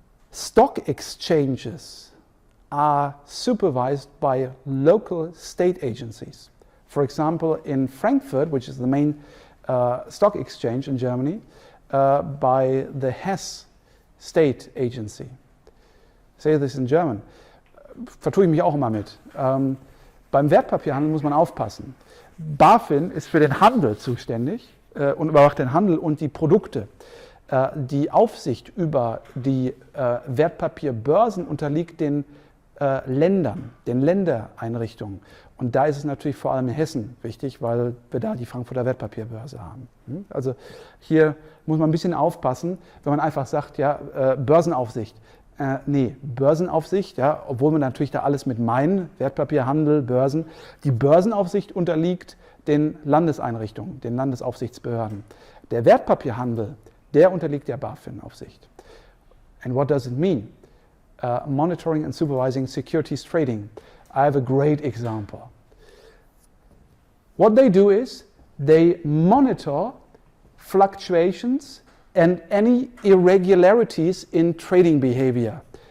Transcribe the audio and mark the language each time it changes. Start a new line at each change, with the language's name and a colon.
English: Stock exchanges are supervised by local state agencies. For example, in Frankfurt, which is the main stock exchange in Germany, by the Hess state agency. Say this in German.
German: Vertue ich mich auch immer mit. Beim Wertpapierhandel muss man aufpassen. BaFin ist für den Handel zuständig und überwacht den Handel und die Produkte. Die Aufsicht über die Wertpapierbörsen unterliegt den Ländern, den Ländereinrichtungen. Und da ist es natürlich vor allem in Hessen wichtig, weil wir da die Frankfurter Wertpapierbörse haben. Also hier muss man ein bisschen aufpassen, wenn man einfach sagt, ja, Börsenaufsicht. Nee, Börsenaufsicht, ja, obwohl wir natürlich da alles mit meinen, Wertpapierhandel, Börsen. Die Börsenaufsicht unterliegt den Landeseinrichtungen, den Landesaufsichtsbehörden. Der Wertpapierhandel, der unterliegt der BaFin-Aufsicht.
English: And what does it mean? Monitoring and supervising securities trading. I have a great example. What they do is they monitor fluctuations and any irregularities in trading behavior.